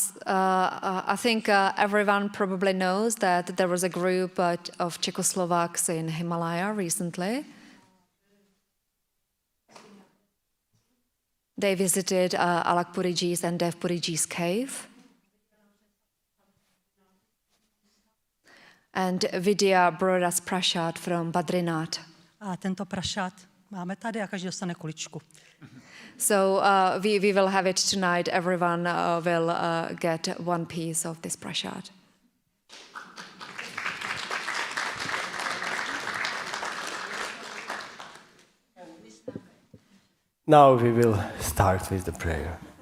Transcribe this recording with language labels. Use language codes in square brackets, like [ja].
[en] I think everyone probably knows that there was a group of Czechoslovaks in Himalaya recently. They visited Alak Puriji's and Dev Puriji's cave. And Vidya brought us prasad from Badrinath. [cs] A tento prašát máme tady a každý dostane kuličku. [en] So we will have it tonight. Everyone will get one piece of this prasad. Now we will start with the prayer.